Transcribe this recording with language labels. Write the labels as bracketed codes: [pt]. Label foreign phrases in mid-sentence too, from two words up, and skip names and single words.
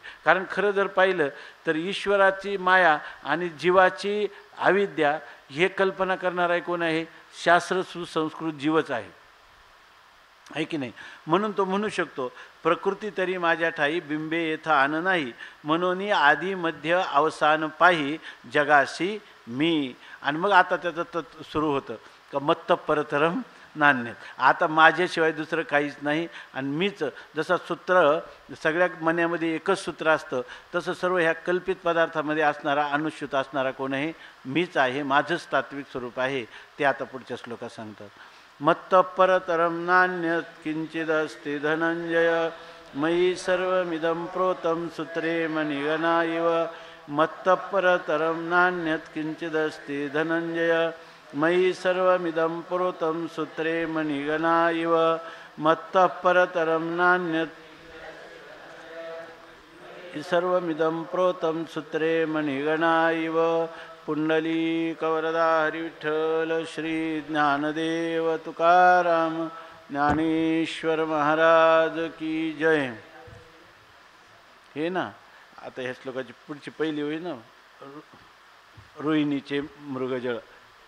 [mr] कारण खरं जर पाहिलं तर ईश्वराची माया आणि जीवाची अविद्या हे कल्पना करणारा आहे कोण आहे, शास्त्र सुसंस्कृत जीवच आहे की नाही. म्हणून तो म्हणू शकतो प्रकृती तरी माझ्या ठाई बिंबे येथ आन नाही म्हणून आधी मध्य अवसान पाही जगाशी मी. आणि मग आता त्याचं सुरू होतं का [sa] मत्त परतरम नान्य, [mr] आता माझ्याशिवाय दुसरं काहीच नाही आणि मीच. जसं सूत्र सगळ्या मण्यामध्ये एकच सूत्र असतं तसं सर्व ह्या कल्पित पदार्थामध्ये असणारा अनुश्रुत असणारा कोण आहे, मीच आहे, माझंच तात्विक स्वरूप आहे. ते आता पुढच्या श्लोकात सांगतात. [sa] मत्त परतरम नान्य किंचिदस्ति धनंजय मयि सर्वमिदं प्रोतं सूत्रे मणिगणा इव. मत्त परतरम नान्यत् किंचिदस्ति धनंजय मयि सर्वमिदं प्रोतं सूत्रे मणिगणा इव. मत्त परतरम नान्यत् सर्वमिदं प्रोतं सूत्रे मणिगणा इव. [mr] पुंडलीकवरदा हरिविठ्ठल श्री ज्ञानदेव तुकाराम ज्ञानेश्वर महाराज की जय. हे ना आता ह्या श्लोकाची पुढची पहिली होई ना, रोहिणीचे मृगजळ.